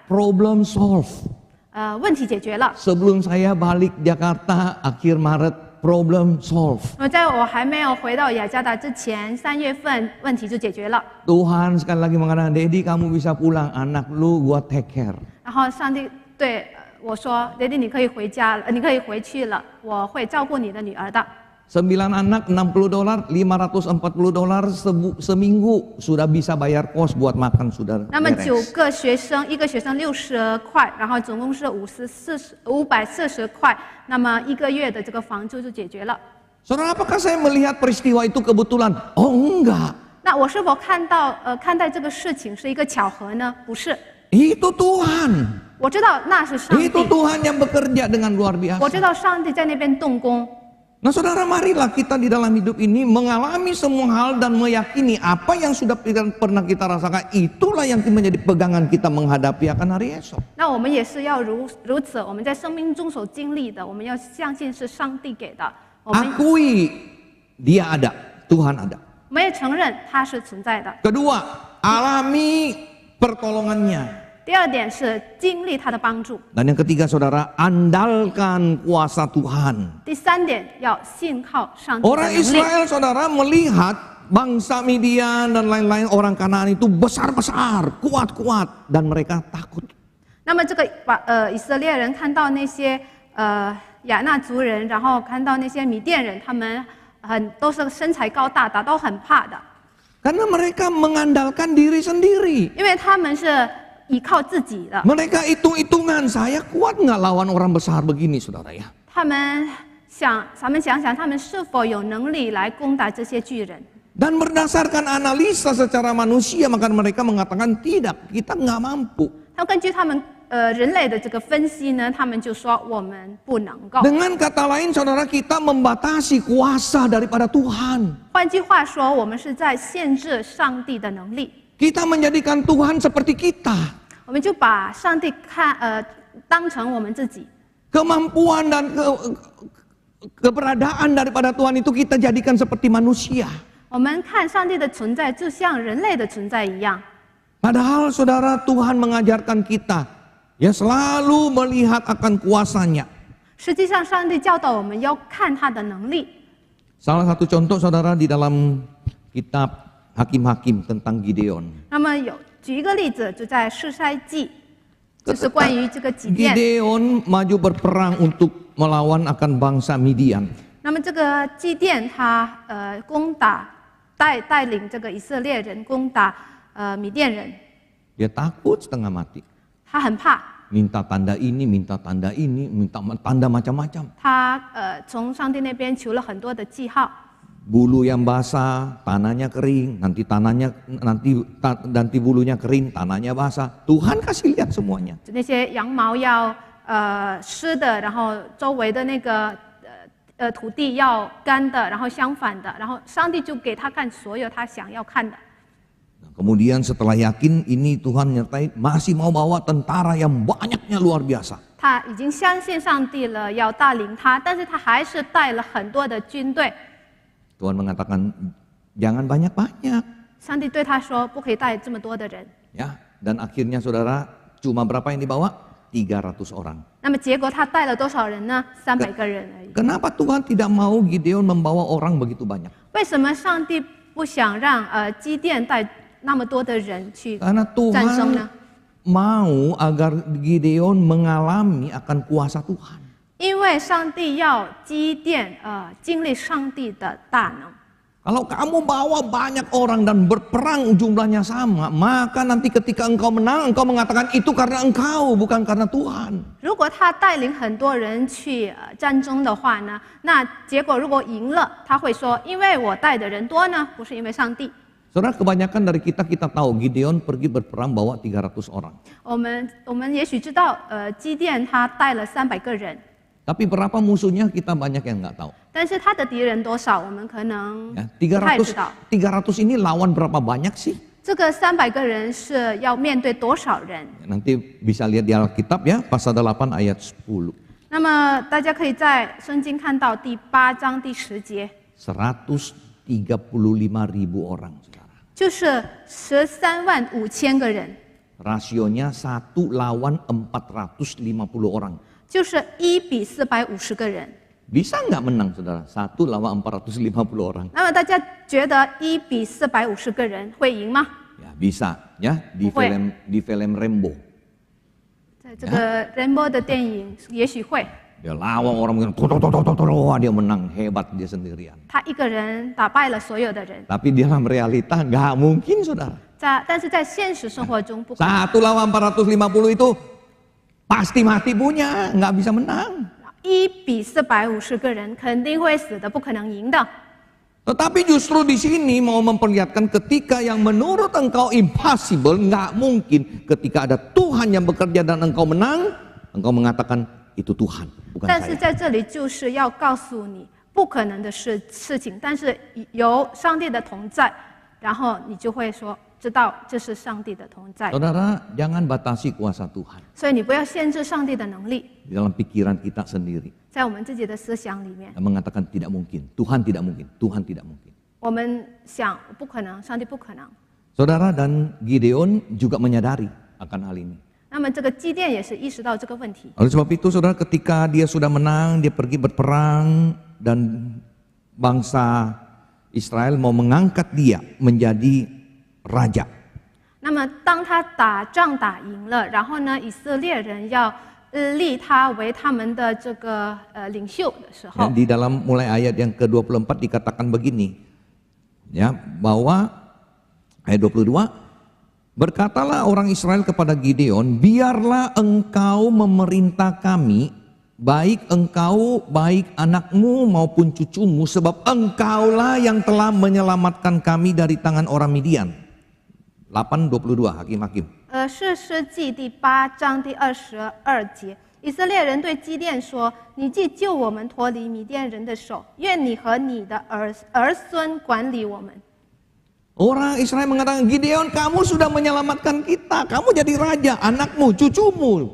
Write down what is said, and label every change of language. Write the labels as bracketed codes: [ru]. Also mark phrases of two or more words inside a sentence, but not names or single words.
[en] Problem solve. [zh] 问题解决了。 [id] Sebelum saya balik Jakarta akhir Maret, [en] problem solve. [zh] 那么在我还没有回到雅加达之前，3月份问题就解决了。 [id] Tuhan sekali lagi mengatakan, Dedi kamu bisa pulang, anak lu gua [en] take care. [zh] 然后上帝对我说：“爹地，你可以回家了，你可以回去了，我会照顾你的女儿的。” [id] 9 anak $60, $540 seminggu sudah bisa bayar kos buat makan sudah [zh] 那么 [id] beres. [zh] 9个学生，一个学生60块，然后总共是540块，那么1个月的这个房租就解决了。 [id] Saudara, apakah saya melihat peristiwa itu kebetulan? Oh enggak. [zh] 那我是否看待这个事情是一个巧合呢？不是， [id] Itu Tuhan. [zh] 我知道那是上帝， [id] Itu Tuhan yang bekerja dengan luar [zh] 我知 [id] biasa. [zh] 道上帝在那边动工。 [id] Nah saudara, marilah kita di dalam hidup ini mengalami semua hal dan meyakini apa yang sudah pernah kita rasakan. Itulah yang menjadi pegangan kita menghadapi akan hari esok. [zh] 那我们也是要如此，我们在生命中所经历的，我们要相信是上帝给的。我们 [id] Akui dia ada, Tuhan ada. [zh] 也承认它是存在的。 [id] Kedua, alami pertolongannya. [zh] 第二点是经历他的帮助。 [id] Dan yang ketiga saudara, andalkan kuasa Tuhan. [zh] 第三点要信靠上帝的 [id] Orang [zh] 能力。 [id] Israel saudara melihat bangsa Midian dan lain-lain orang Kanaan itu besar-besar, kuat-kuat dan mereka takut. [zh] 那么这个以色列人看到那些亚纳族人，然后看到那些米甸人，他们都是身材高大的，都很怕的， [id] Karena mereka mengandalkan diri sendiri. [zh] 因为他们是依靠自己的。 [id] Mereka hitung-hitungan, saya kuat nggak lawan orang besar begini saudara ya. [zh] 他们想想，他们是否有能力来攻打这些巨人？ [id] Dan berdasarkan analisa secara manusia maka mereka mengatakan tidak, kita nggak mampu. [zh] 他们根据他们人类的这个分析呢，他们就说我们不能够。 [id] Dengan kata lain saudara, kita membatasi kuasa daripada Tuhan. [zh] 换句话说，我们是在限制上帝的能力。 [id] Kita menjadikan Tuhan seperti kita. [zh] 我们就把上帝当成我们自己， [id] Kemampuan dan keberadaan daripada Tuhan itu kita jadikan seperti manusia. [zh] 我们看上帝的存在就像人类的存在一样。 [id] Padahal saudara, Tuhan mengajarkan kita ya selalu melihat akan kuasanya. [zh] 实际上，上帝教导我们要看他的能力。 [id] Salah satu contoh saudara di dalam kitab Hakim-Hakim tentang Gideon. [zh] 那么举一个例子，就在士筛记，就是关于这个基甸。 [id] Gideon maju berperang untuk melawan akan bangsa Midian. [zh] 那么这个基甸他攻打带领这个以色列人攻打米甸人， [id] Dia takut setengah mati. [zh] 他很怕， [id] Minta tanda ini, minta tanda ini, minta tanda macam-macam. [zh] 他从上帝那边求了很多的记号。 [id] Bulu yang basah, tanahnya kering, nanti bulunya kering, tanahnya basah. Tuhan kasih lihat semuanya. [zh] 那些羊毛要湿的，然后周围的那个土地要干的，然后相反的，然后上帝就给他看所有他想要看的。 [id] Kemudian setelah yakin ini Tuhan menyertai, masih mau bawa tentara yang banyaknya luar biasa. [zh] 他已经相信上帝了，要带领他，但是他还是带了很多的军队。 [id] Tuhan mengatakan jangan banyak-banyak. [zh] 上帝对他说：“不可以带这么多的人。” [id] Ya, dan akhirnya saudara cuma berapa yang dibawa? 300 orang. [zh] 那么结果他带了多少人呢？300个人而已。 [id] Kenapa Tuhan tidak mau Gideon membawa orang begitu banyak? [zh] 为什么上帝不想让基甸带那么多的人去 [id] Karena [zh] 战争 [id] Tuhan [zh] 呢？ [id] mau agar Gideon mengalami akan kuasa Tuhan. [zh] 因为上帝要基甸经历上帝的大能。 [id] Kalau kamu bawa banyak orang dan berperang jumlahnya sama, maka nanti ketika engkau menang, engkau mengatakan itu karena engkau, bukan karena Tuhan. [zh] 如果他带领很多人去战争的话呢，那结果如果赢了，他会说，因为我带的人多呢，不是因为上帝。 [id] Saudara, kebanyakan dari kita tahu Gideon pergi berperang bawa 300 orang. [zh] 我们也许知道，基甸他带了300个人， [id] Tapi berapa musuhnya kita banyak yang nggak tahu. [zh] 但是他的敌人多少，我们可能 [id] Ya, [zh] 不太知道。 [id] 300 ini lawan berapa banyak sih? [zh] 这个300个人是要面对多少人？ [id] Nanti bisa lihat di Alkitab ya, pasal 8 ayat 10. [zh] 那么大家可以在圣经看到第8章第10节， [id] 135.000 orang, saudara. [zh] 就是135000个人， [id] Rasionya 1 lawan 450 orang. [zh] 就是1比450个人。 [id] Bisa nggak menang, saudara? 1 lawan 450 orang. [zh] 那么大家觉得1比450个人会赢吗？ [id] Ya bisa, ya di [zh] 不会。 [id] film Rambo. [zh] 在这个 Rainbow 的电影也许会， [id] Dia lawan orang mungkin, wah dia menang, hebat dia sendirian. [zh] 他一个人打败了所有的人。 [id] Tapi di dalam realita nggak mungkin, saudara. [zh] 但是在现实生活中不可能。 [id] 1 lawan 450 itu pasti mati punya, nggak bisa menang. [zh] 1 比450个人肯定会死的，不可能赢的。 [id] Tetapi justru di sini mau memperlihatkan ketika yang menurut engkau impossible, nggak mungkin. Ketika ada Tuhan yang bekerja dan engkau menang, engkau mengatakan itu Tuhan, bukan [zh] 但是 [id] saya. [zh] 在这里就是要告诉你不可能的事情，但是有上帝的同在，然后你就会说知道这是上帝的同在。 [id] Saudara, jangan batasi kuasa Tuhan [zh] 所以你不要限制上帝的能力， [id] di dalam pikiran kita sendiri. [zh] 在我们自己的思想里面， [id] Dan mengatakan tidak mungkin, Tuhan tidak mungkin, Tuhan tidak mungkin. [zh] 我们想不可能，上帝不可能。 [id] Saudara, dan Gideon juga menyadari akan hal ini. [zh] 那么这个基甸也是意识到这个问题， [id] Oleh sebab itu, saudara, ketika dia sudah menang, dia pergi berperang dan bangsa Israel mau mengangkat dia menjadi raja. [zh] 那么当他打仗打赢了，然后呢，以色列人要立他为他们的这个领袖的时候 [id] Dan，di dalam mulai ayat yang ke-24 dikatakan begini, ya, bahwa ayat 22, berkatalah orang Israel kepada Gideon, biarlah engkau memerintah kami, baik engkau, baik anakmu maupun cucumu, sebab engkaulah yang telah menyelamatkan kami dari tangan orang Midian. 8:22 Hakim-Hakim. [zh] 士师记第8章第22节，以色列人对基甸说：“你既救我们脱离米甸人的手，愿你和你的儿孙管理我们。” [id] Orang Israel mengatakan, Gideon, kamu sudah menyelamatkan kita, kamu jadi raja, anakmu, cucumu.